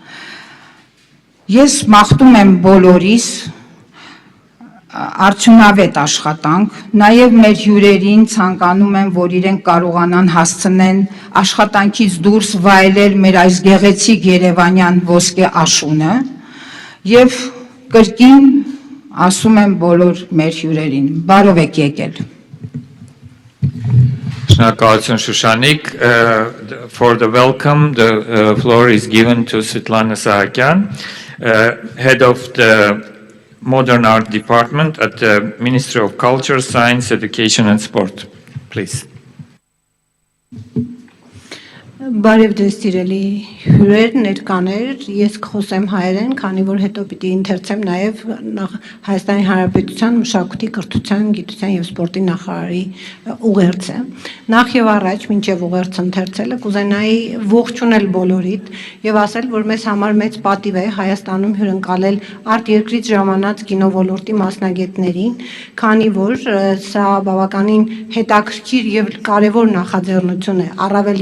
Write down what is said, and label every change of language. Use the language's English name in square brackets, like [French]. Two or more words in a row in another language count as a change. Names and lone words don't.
[Armenian] Ես մաղթում եմ բոլորիս արդյունավետ աշխատանք, նաև մեր հյուրերին ցանկանում եմ, որ իրենք կարողանան հասցնեն աշխատանքից դուրս վայելել մեր այս գեղեցիկ երևանյան ոսկե աշունը եւ կրկին ասում եմ բոլոր մեր հյուրերին, բարով եք եկել։ Շնորհակալություն Շուշանիկ. [English] For the welcome, the floor is given to Svetlana Sahakyan, head of the Modern Art Department at the Ministry of Culture, Science, Education and Sport. Please. [Armenian] Բարև ձեզ սիրելի հյուրեր, ներկաներ, ես կխոսեմ հայերեն, քանի որ հետո պիտի ընթերցեմ նաև Հայաստանի Հանրապետության մշակույթի, կրթության, գիտության եւ սպորտի նախարարի ուղերձը։ Նախ եւ առաջ, մինչեւ ուղերձը ընթերցելը, կուզենայի ողջունել բոլորիդ եւ ասել, որ մեզ համար մեծ պատիվ է Հայաստանում հյուրընկալել արտերկրից ժամանած կինովոլորտի մասնագետներին, քանի որ սա բավականին հետաքրքիր եւ կարեւոր նախաձեռնություն է, առավել